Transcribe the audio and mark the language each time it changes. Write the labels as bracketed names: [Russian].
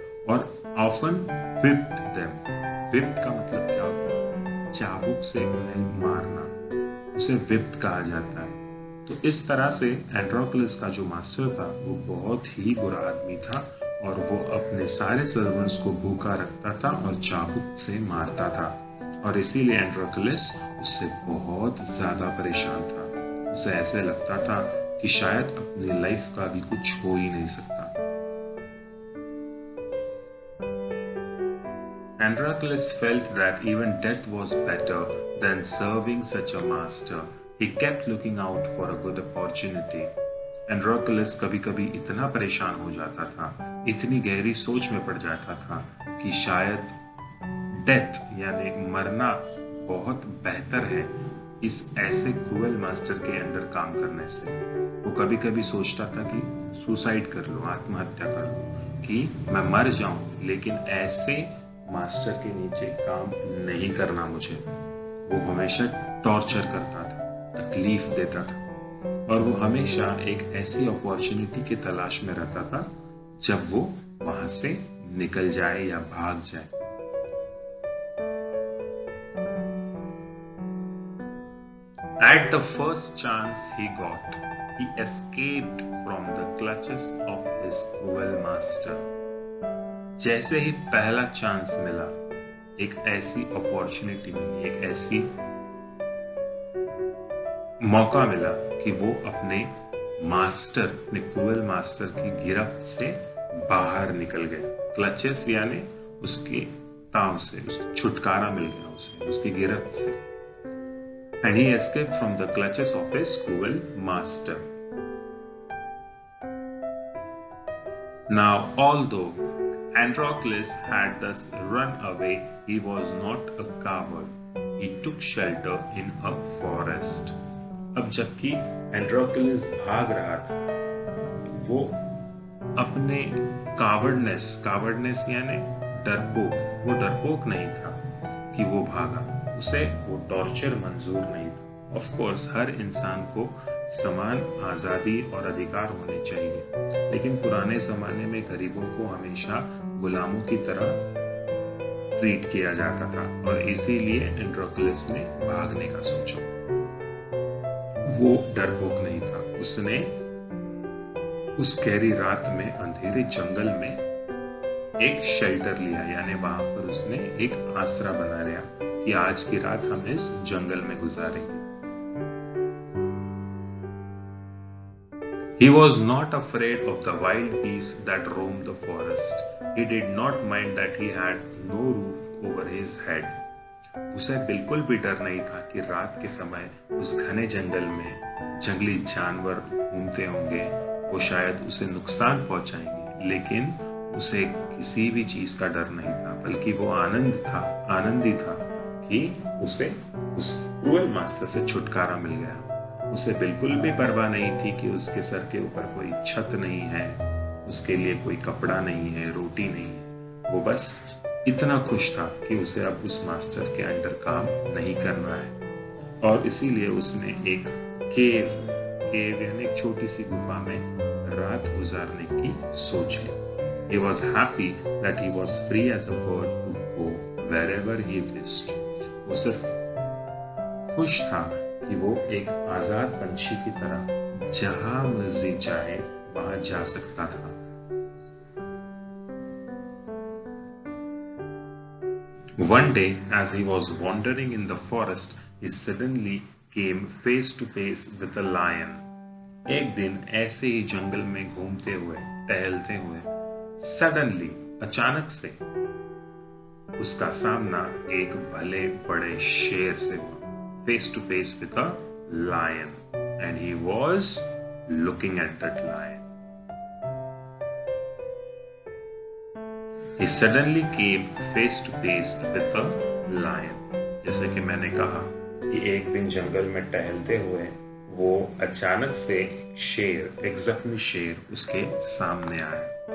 [English] और often whipped them. [Hindi] whipped का मतलब क्या होता है? चाबुक से उन्हें मारना, उसे whipped कहा जाता है। तो इस तरह से एंड्रोक्लस का जो मास्टर था वो बहुत ही बुरा आदमी था और वो अपने सारे सर्वेंट्स को भूखा रखता था और चाबुक से मारता था, और इसीलिए एंड्रोक्लस उससे बहुत ज्यादा परेशान था। उसे ऐसे लगता था कि शायद अपनी लाइफ का भी कुछ हो ही नहीं सकता। [English] Androclus felt that even death was better than serving such a master. He kept looking out for a good opportunity. [Hindi] Androclus कभी-कभी इतना परेशान हो जाता था, इतनी गहरी सोच में पड़ जाता था कि शायद डेथ यानी मरना बहुत बेहतर है इस ऐसे क्रूएल मास्टर के अंडर काम करने से। वो कभी-कभी सोचता था कि सुसाइड कर लो, आत्महत्या कर लो, कि मैं मर जाऊं, लेकिन ऐसे मास्टर के नीचे काम नहीं करना मुझे। वो हमेशा टॉर्चर करता था, तकलीफ देता था, और वो हमेशा एक ऐसी अपॉर्चुनिटी की तलाश में रहता था जब वो वहां से निकल जाए या भाग जाए। [English] At the first chance he got, he escaped from the clutches of his cruel master. [Hindi] जैसे ही पहला चांस मिला, एक ऐसी अपॉर्चुनिटी मिली, एक ऐसी मौका मिला कि वो अपने मास्टर, अपने क्रूएल मास्टर की गिरफ्त से बाहर निकल गए। क्लचेस यानी उसके ताव से, उसको छुटकारा मिल गया उसे, उसकी गिरफ्त से। [English] And he escaped from the clutches of his cruel master. Now, although Androclus had thus run away, he was not a coward. He took shelter in a forest. [Hindi] अब जबकि एंड्रोक्लस भाग रहा था, वो अपने कावर्डनेस यानी वो डरपोक नहीं था कि वो भागा, उसे वो टॉर्चर मंजूर नहीं था। ऑफ कोर्स हर इंसान को समान आजादी और अधिकार होने चाहिए, लेकिन पुराने जमाने में गरीबों को हमेशा गुलामों की तरह ट्रीट किया जाता था, और इसीलिए एंड्रोक्लस ने भागने का सोचा। वो डरपोक नहीं था, उसने उस गहरी रात में अंधेरे जंगल में एक शेल्टर लिया, यानी वहां पर उसने एक आसरा बना लिया कि आज की रात हम इस जंगल में गुजारेंगे। [English] He was not afraid of the wild beasts that roamed the forest. He did not mind that he had no roof over his head. [Hindi] उसे बिल्कुल भी डर नहीं था कि रात के समय उस घने जंगल में जंगली जानवर घूमते होंगे, वो शायद उसे नुकसान पहुंचाएंगे, लेकिन उसे किसी भी चीज का डर नहीं था, बल्कि वो आनंदी था कि उसे उस क्रूएल मास्टर से छुटकारा मिल गया। उसे बिल्कुल भी परवाह नहीं थी कि उसके सर के ऊपर कोई छत नहीं है, उसके लिए कोई कपड़ा नहीं है, रोटी नहीं है। वो बस इतना खुश था कि उसे अब उस मास्टर के अंडर काम नहीं करना है, और इसीलिए उसने एक केव यानी एक छोटी सी गुफा में रात गुजारने की सोच ली। [English] He was happy that he was free as a bird to go wherever he wished. [Hindi] वो सिर्फ खुश था कि वो एक आजाद पंछी की तरह जहां मर्जी चाहे वहां जा सकता था। [English] One day, as he was wandering in the forest, he suddenly came face to face with a lion. [Hindi] एक दिन ऐसे ही जंगल में घूमते हुए, टहलते हुए, सडनली अचानक से उसका सामना एक भले बड़े शेर से हुआ। [English] Face to face with a lion, and he was looking at that lion. He suddenly came face to face with a lion. [Hindi] जैसे कि मैंने कहा कि एक दिन जंगल में टहलते हुए वो अचानक से एक जख्मी शेर उसके सामने आया।